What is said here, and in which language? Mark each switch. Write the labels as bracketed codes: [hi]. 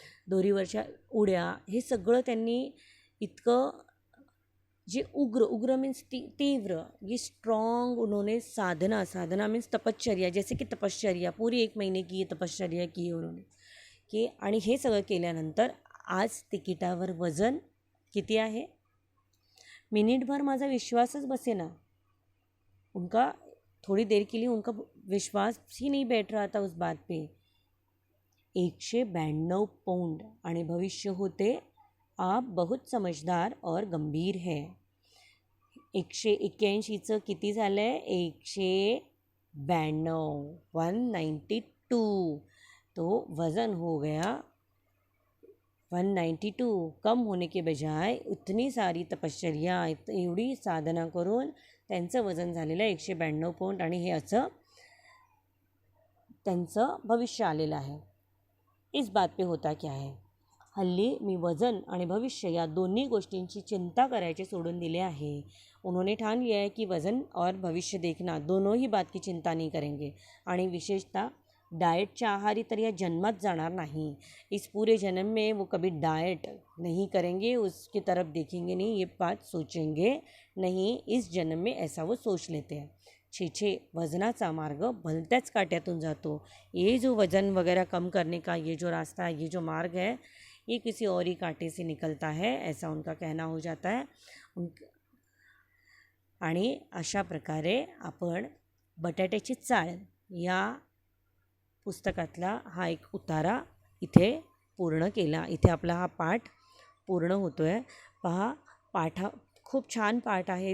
[mr] दोरीवरच्या उड्या, हे सगळं त्यांनी इतकं, जे उग्र मीन्स तीव्र, [hi] ये स्ट्रॉन्ग उन्होंने साधना मीन्स तपश्चर्या, जैसे कि तपश्चर्या, पूरी 1 महीने की ये तपश्चर्या की है उन्होंने की. [mr] आणि हे सगळं केल्यानंतर आज तिकिटावर वजन किती आहे? मिनिटभर माझा विश्वासच बसेना. [hi] उनका थोड़ी देर के लिए उनका विश्वास ही नहीं बैठ रहा था उस बात पे. 192 पौंड. [mr] आणि भविष्य होते, [hi] आप बहुत समझदार और गंभीर है. [mr] 181चं किती झालं आहे? [hi] 192, 192. तो वज़न हो गया 192. कम होने के बजाय उतनी सारी तपश्चर्या, [mr] एवढी साधना करून त्यांचं वजन झालेलं आहे 192 पौंड. आणि हे असं त्यांचं भविष्य आलेलं आहे. [hi] इस बात पे होता क्या है, [mr] हल्ली मी वजन आणि भविष्य या दोन्ही गोष्टींची चिंता करायचे सोडून दिले आहे. [hi] उन्होंने ठान लिया है कि वज़न और भविष्य देखना, दोनों ही बात की चिंता नहीं करेंगे. [mr] आणि विशेषतः डाएटच्या आहारी तर या जन्मात जाणार नहीं. [hi] इस पूरे जन्म में वो कभी डाएट नहीं करेंगे, उसकी तरफ देखेंगे नहीं, ये बात सोचेंगे नहीं. इस जन्म में ऐसा वो सोच लेते हैं. [mr] छे वज़नाचा मार्ग भलत्याच काट्यातून जातो. [hi] ये जो वज़न वगैरह कम करने का ये जो रास्ता है, ये जो मार्ग है, ये किसी और ही कांटे से निकलता है, ऐसा उनका कहना हो जाता है. [mr] आणि अशा प्रकारे आपण बटाट्याची चाळ या पुस्तकातला हा एक उतारा इथे पूर्ण केला. इथे आपला हा पाठ पूर्ण होतो आहे. पहा, खूप छान पाठ आहे.